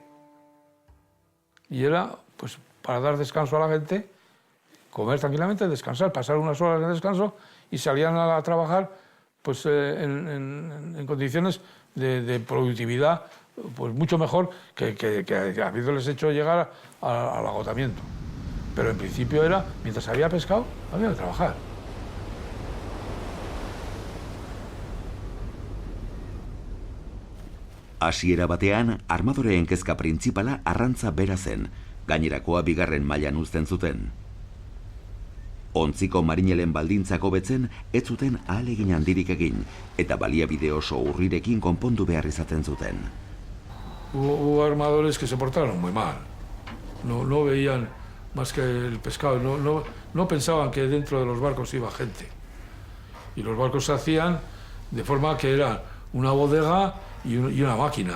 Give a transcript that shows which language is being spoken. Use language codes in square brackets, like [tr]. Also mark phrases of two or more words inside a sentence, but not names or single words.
[es] Y era, pues, para dar descanso a la gente, comer tranquilamente, descansar, pasar unas horas de descanso y salían a trabajar pues, en condiciones de productividad pues, mucho mejor que habiéndoles hecho llegar al agotamiento. Pero en principio era, mientras había pescado, había que trabajar. [eu] Hasiera batean, armadoreen kezka printzipala arrantza bera zen, gainerakoa bigarren mailan uzten zuten. Ontziko marinelen baldintzak hobetzen, ez zuten ahalegin handirik egin, eta baliabide oso urrirekin konpondu behar izaten zuten. [es] Hubo armadores que se portaron muy mal. No veían más que el pescado, no pensaban que dentro de los barcos iba gente. Y los barcos se hacían de forma que era una bodega y una máquina.